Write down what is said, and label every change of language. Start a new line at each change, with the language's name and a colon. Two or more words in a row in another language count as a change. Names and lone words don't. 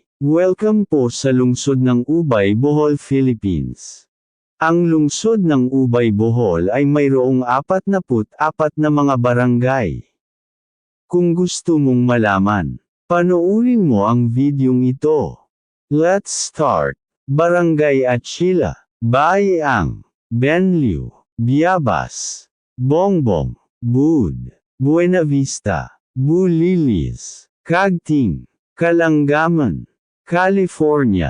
Filipino: Welcome po sa lungsod ng Ubay, Bohol, Philippines. Ang lungsod ng Ubay, Bohol ay mayroong 44 na mga barangay. Kung gusto mong malaman, panoorin mo ang videong ito.
English: Let's start!
Filipino: Barangay Achila, Bayaang, Benliu, Biabas, Bongbong, Bud, Buena Vista, Bulilis, Cagting, Kalanggaman, California,